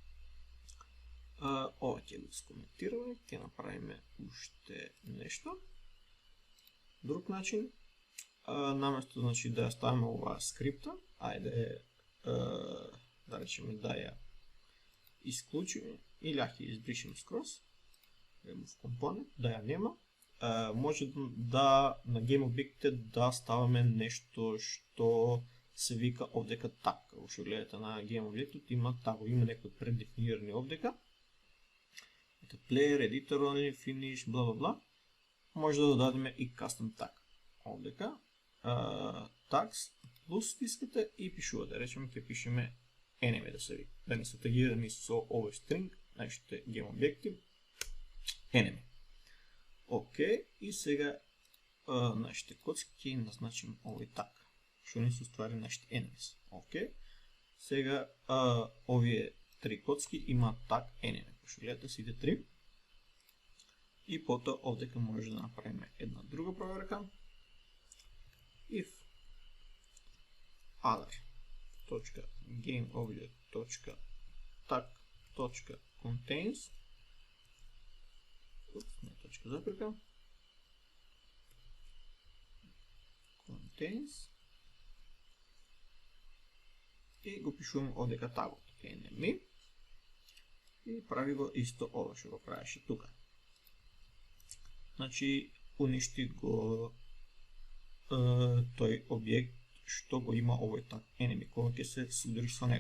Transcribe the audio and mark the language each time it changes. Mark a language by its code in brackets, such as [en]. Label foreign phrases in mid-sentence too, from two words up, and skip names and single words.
[mk] Ова ќе го скоментираме, ќе направиме уште нешто. Друг начин, наместо значи да ја ставиме оваа скрипта, ајде да речеме да ја исклучиме или ќе избришеме скроз, [en] remove component, [mk] да ја нема, може да на game објектите да ставаме нешто што се вика овдека tag. Како што гледате на game објектот има тагови, има некои предефинирани овдека. Ето [en] player, editor only, finish, [mk] бла бла бла. Може да додадеме и [en] custom tag. [mk] Овдека tags плюс стискате и пишувате. Речеме ќе пишеме enemy да се вика. Да не се тагирани со овој string, нашите game објекти enemy. Океј, и сега нашите коцки ќе им назначим овој tag, што не се ствари нашите enemies. Океј, сега овие три коцки има [en] tag enemy. [mk] Што гледате сите три. И потоа овдека може да направиме една друга проверка. [en] If other.gameObject.tag.contains contains [mk] и го пишуваме овдека тагот enemy и прави го исто ова што го правеше тука. Значи уништи го тој објект што го има овој таг enemy, кога ќе се судари со него.